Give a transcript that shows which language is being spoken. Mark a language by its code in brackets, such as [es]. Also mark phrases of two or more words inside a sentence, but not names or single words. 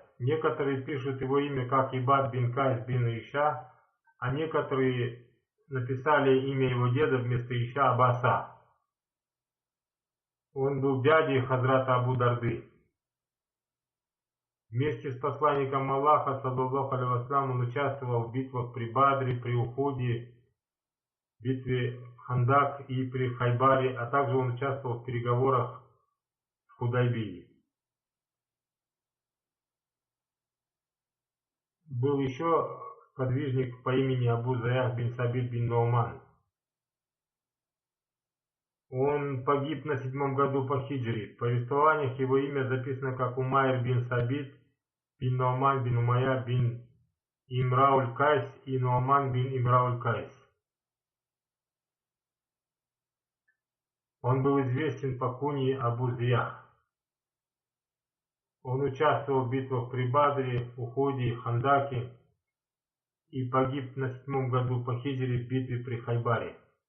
[ru] Некоторые пишут его имя как Ибад бин Кайс бин Иша, а некоторые написали имя его деда вместо Иша Аббаса. Он был дядей Хазрата Абу Дарды. Вместе с посланником Аллаха, [ar] صلى الله عليه وسلم, [ru] он участвовал в битвах при Бадре, при Ухуде, битве Хандак и при Хайбаре, а также он участвовал в переговорах в Худайбии. Был еще подвижник по имени Абу Заях бин Сабит бин Ну'ман. Он погиб на 7-м году по хиджре. В повествованиях его имя записано как Умайр бин Сабит бин Ну'ман бин Умайя бин Имрауль Кайс и Ну'ман бин Имрауль Кайс. Он был известен по кунье Абу Заях. Он участвовал в битвах при Бадре, Ухуде, Хандаке и погиб на 7-м году по хиджре в битве при Хайбаре.